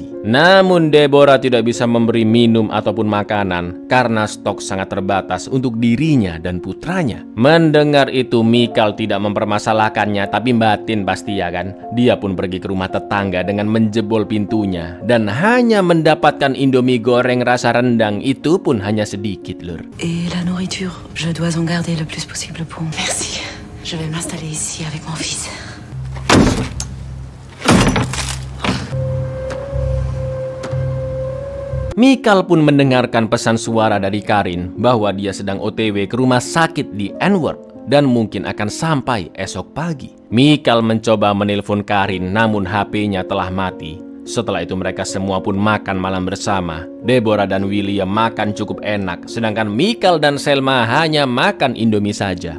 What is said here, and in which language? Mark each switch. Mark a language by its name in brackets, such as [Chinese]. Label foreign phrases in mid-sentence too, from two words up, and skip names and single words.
[Indonesian] Namun Deborah tidak bisa memberi minum ataupun makanan karena stok sangat terbatas untuk dirinya dan putranya. Mendengar itu, Michael tidak mempermasalahkannya, tapi batin pasti ya kan. Dia pun pergi ke rumah tetangga dengan menjebol pintunya, dan hanya mendapatkan Indomie goreng rasa rendang, itu pun hanya sedikit, lur. [French] Et la nourriture, je dois en garder le plus possible pour moi. Merci. Je vais m'installer ici avec mon fils. [Indonesian] Michael pun mendengarkan pesan suara dari Karin bahwa dia sedang OTW ke rumah sakit di Antwerp dan mungkin akan sampai esok pagi. Michael mencoba menelpon Karin, namun HP-nya telah mati. Setelah itu mereka semua pun makan malam bersama. Deborah dan William makan cukup enak, sedangkan Michael dan Selma hanya makan Indomie saja.